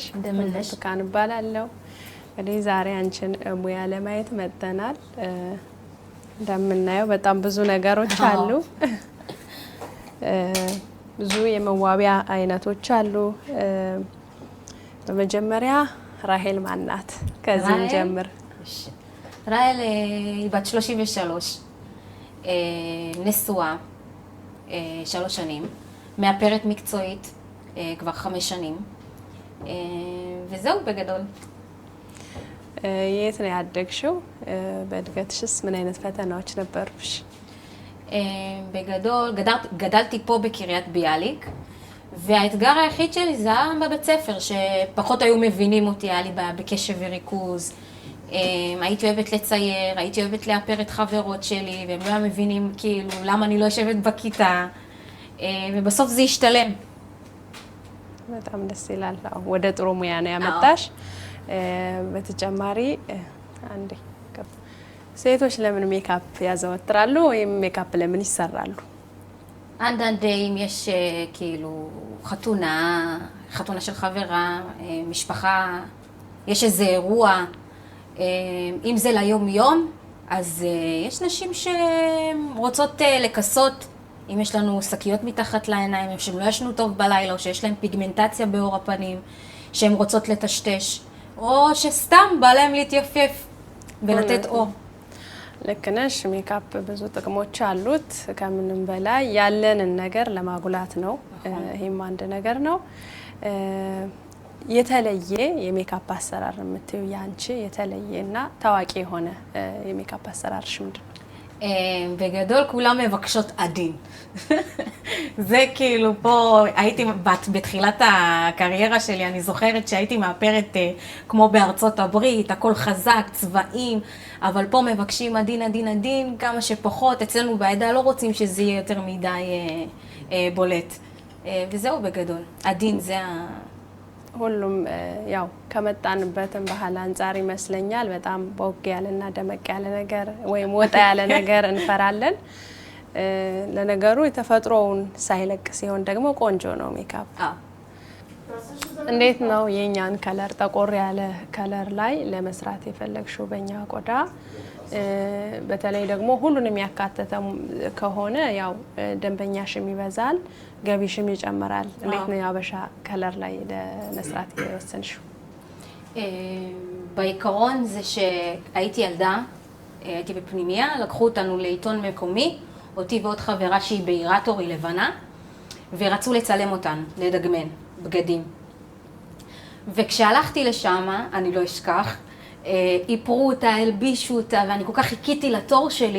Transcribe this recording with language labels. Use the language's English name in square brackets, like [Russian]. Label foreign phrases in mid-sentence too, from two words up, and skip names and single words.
[Amharic] ብርቱካን እባላለሁ። እንግዲህ ዛሬ አንቺን ሙያ ለማየት መጥተናል። እንደምናየው በጣም ብዙ ነገሮች አሉ። ብዙ የመዋቢያ አይነቶች አሉ። በመጀመሪያ ራሄል ማን ናት? ከዚህ እንጀምር። [Hebrew] ራሄል בת 33, נשואה, 3 שנים. מאפרת מקצועית כבר 5 שנים, וזהו בגדול. [Amharic] የት ነው ያደግሽው? በእድገትሽስ ምን አይነት ፈተናዎች ነበሩሽ? [Hebrew] בגדול, גדלתי פה בקריית ביאליק, והאתגר היחיד שלי זה היה בבית ספר, שפחות היו מבינים אותי, היה לי בקשב וריכוז. הייתי אוהבת לצייר, הייתי אוהבת לאפר את חברות שלי, והם לא מבינים כאילו למה אני לא יושבת בכיתה. ובסוף זה ישתלם. [Amharic] በጣም ደስ ይላል። ወደ ጥሩ ሙያ ነው ያመጣሽ። በተጨማሪ አንዴ ሴቶች ለምን ሜካፕ ያዘወትራሉ ወይም ሜካፕ ለምን ይሰራሉ? [Hebrew] አንዳንዴ אם יש כאילו חתונה של חברה, משפחה, יש איזה אירוע, אם זה ליום יום, אז יש נשים שרוצות לכסות, אם יש לנו שקיות מתחת לעיניים, שהם לא ישנו טוב בלילה, או שיש להם פיגמנטציה בעור הפנים, שהן רוצות לטשטש, או שסתם בא להם להתייפף ולתת אור. [Amharic] ልክ ነሽ። ሜካፕ ብዙ ጥቅሞች አሉት። ከምንም በላይ ያለንን ነገር ለማጉላት ነው። ይሄም አንድ ነገር ነው። የተለየ የሜካፕ አሰራር የምትዩ ያንቺ የተለየና ታዋቂ የሆነ የሜካፕ አሰራርሽ ምንድነው? [Hebrew] בגדול כולם מבקשות עדין. זה כאילו פה, הייתי בתחילת הקריירה שלי, אני זוכרת שהייתי מאפרת כמו בארצות הברית, הכל חזק, צבעים, אבל פה מבקשים עדין, עדין, עדין, כמה שפחות. אצלנו בעדה לא רוצים שזה יהיה יותר מדי בולט. וזהו בגדול. עדין זה [Amharic] ሁሉም ያው ከመጣንበትም ባህል አንፃር ይመስለኛል በጣም ቦግ ያለና ደመቅ ያለ ነገር ወይም ወጣ ያለ ነገር እንፈራለን። ለነገሩ የተፈጥሮውን ሳይለቅ ሲሆን ደግሞ ቆንጆ ነው ሜካፕ። እንዴት ነው የኛን ከለር ጠቆር ያለ ከለር ላይ ለመስራት የፈለግሽው በእኛ ቆዳ? በተለይ ደግሞ ሁሉንም ያካተተ ከሆነ ያው ደንበኛሽም ይበዛል ገቢሽም ይጨምራል። እንዴት ነው ያበሻ ከለር ላይ ለመስራት የወሰንሽው? [Hebrew] בעיקרון זה שהייתי ילדה, הייתי בפנימיה, לקחו אותנו לעיתון מקומי, אותי ועוד חברה שהיא בהירת אור, היא לבנה, ורצו לצלם אותנו, לדגמן, בגדים. וכשהלכתי לשם, אני לא אשכח, איפרו אותה, הלבישו אותה, ואני כל כך חיכיתי לתור שלי.